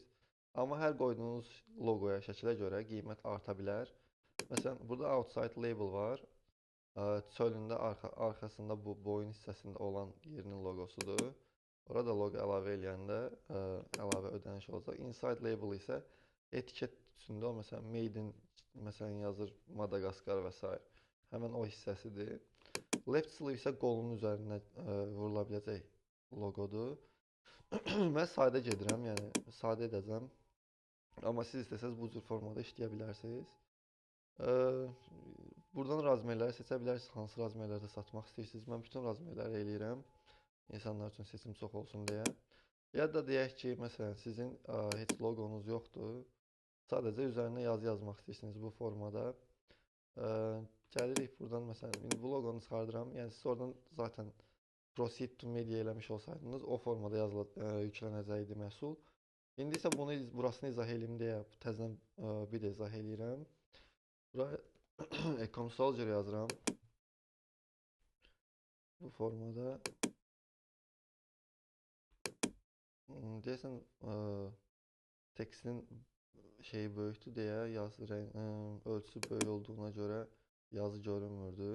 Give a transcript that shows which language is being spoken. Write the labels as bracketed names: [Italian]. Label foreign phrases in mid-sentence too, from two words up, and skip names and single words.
[Azerbaijani] Amma hər qoyduğunuz loqoya, şəklə görə qiymət arta bilər. Məsələn, burada [English] outside label [Azerbaijani] var. Çölündə arxasında bu boyun hissəsində olan yerinin loqosudur. Orada loqo əlavə eləyəndə əlavə ödəniş olacaq. [English] Inside label [Azerbaijani] isə etiket üstündə o məsələn [English] made in [Azerbaijani] məsələn yazır Madagaskar və s. Həmin o hissəsidir. [English] Left sleeve [Azerbaijani] isə qolunun üzərinə vurula biləcək loqodur. Mən sadə gedirəm, yəni sadə edəcəm. Amma siz istəsəz bu cür formada işləyə bilərsiniz. Buradan razmerləri seçə bilərsiniz, hansı razmerlərdə satmaq istəyirsiniz. Mən bütün razmerləri eləyirəm, insanlar üçün seçim çox olsun deyə. Ya da deyək ki, məsələn, sizin heç loqonuz yoxdur, sadəcə üzərinə yazı yazmaq istəyirsiniz bu formada. Gəlirik buradan, məsələn, indi bu loqonu çıxardıram. Yəni siz oradan zaten [English] proceed to media [Azerbaijani] eləmiş olsaydınız, o formada yüklənəcəkdi məhsul. İndi isə burasını izah eləyim deyə təzədən bir də izah eləyirəm. Buraya Ecom Soldier yazıram. Bu formada. Deyəsən tekstin şeyi böyükdür deyə ölçüsü böyük olduğuna görə yazı görünmürdü.